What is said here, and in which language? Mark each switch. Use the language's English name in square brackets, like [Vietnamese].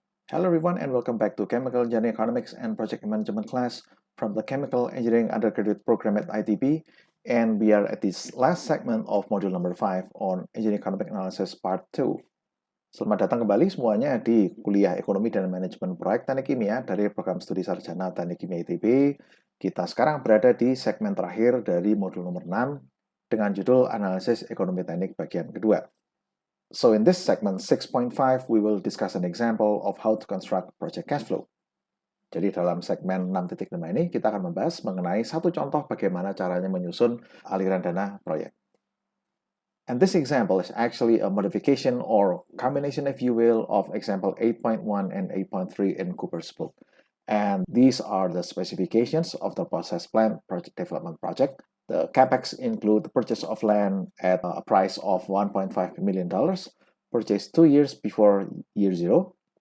[English] Hello everyone and welcome back to Chemical Engineering Economics and Project Management class from the Chemical Engineering Undergraduate Program at ITB, and we are at this last segment of module number 5 on Engineering Economic Analysis Part 2. [Indonesian] Selamat datang kembali semuanya di kuliah Ekonomi dan Manajemen Proyek Teknik Kimia dari Program Studi Sarjana Teknik Kimia ITB. Kita sekarang berada di segmen terakhir dari modul nomor 6 dengan judul Analisis Ekonomi Teknik bagian kedua. [English] So in this segment 6.5, we will discuss an example of how to construct project cash flow. [Indonesian] Jadi dalam segmen 6.5 ini kita akan membahas mengenai satu contoh bagaimana caranya menyusun aliran dana proyek. [English] And this example is actually a modification or combination, if you will, of example 8.1 and 8.3 in Cooper's book. And these are the specifications of the process plan project development project. The CapEx include the purchase of land at a price of $1.5 million, purchased 2 years before year 0.